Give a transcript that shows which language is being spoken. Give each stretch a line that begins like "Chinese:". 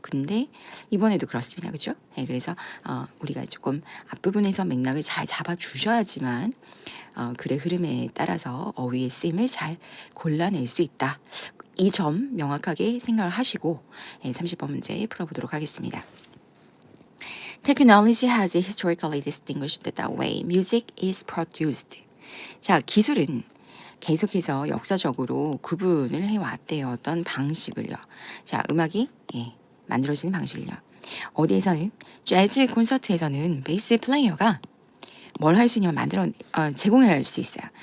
Korean: 근데 이번에도 그렇습니다. 그렇죠? 네, 그래서 우리가 조금 앞부분에서 맥락을 잘 잡아 주셔야지만 글의 흐름에 따라서 어휘의 쓰임을 잘 골라낼 수 있다. 이 점 명확하게 생각을 하시고 30번 문제 풀어보도록 하겠습니다.
English: Technology has historically distinguished the way music is produced.
Korean: 자, 기술은 계속해서 역사적으로 구분을 해왔대요. 어떤 방식을요. 자, 음악이 만들어지는 방식을요. 어디에서는 재즈 콘서트에서는 베이스 플레이어가 뭘 할 수 있냐면 제공할 수 있어요.